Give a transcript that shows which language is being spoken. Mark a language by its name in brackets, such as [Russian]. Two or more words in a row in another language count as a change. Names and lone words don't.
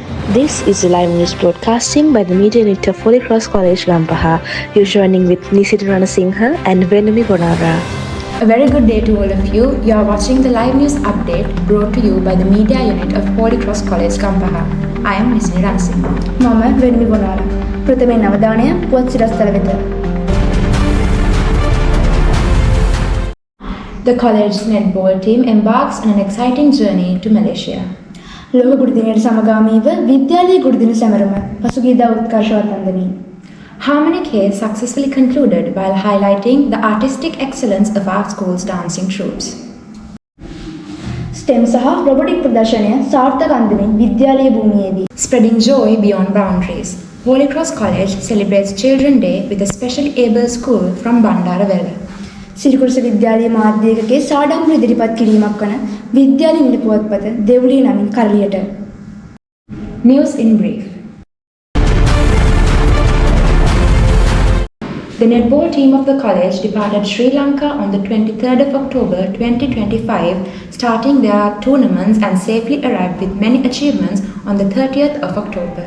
[English] This is a live news broadcasting by the media unit of Holy Cross College, Gampaha. You're joining with Nisita Ranasinghe and Venami Bonara. A very good day to all of you. You are watching the live news update brought to you by the media unit of Holy Cross College, Gampaha. I am Nisita Ranasinghe. [Sinhala] මම වෙනමි ගුණාල. ප්‍රථමයෙන් අවධානය පුවත් සිරස්තල වෙත. [English] The college's netball team embarks on an exciting journey to Malaysia. [Sinhala] ලෝක ගුරු දිනයට සමගාමීව විද්‍යාලීය ගුරු දින සැමරුම පසුගියදා උත්කර්ෂවත් අන්දමින් [English] Harmonic Haze successfully concluded while highlighting the artistic excellence of our school's dancing troupes. [Sinhala] STEM සහ රොබොටික් ප්‍රදර්ශනය සාර්ථක අන්දමින් විද්‍යාලීය භූමියේදී [English] Spreading joy beyond boundaries, Holy Cross College celebrates Children's Day with a specially able school from Bandarawela. [Sinhala] සිරිකුරුස විද්‍යාලීය මාධ්‍යයකගේ සාඩම්බර ඉදිරිපත් කිරීමක් වන විද්‍යාලීය නිල පුවත්පත දෙව්ලිය නමින් කරලියට. [English] News in brief. The netball team of the college departed Sri Lanka on the 23rd of October 2025, starting their tournaments and safely arrived with many achievements on the 30th of October.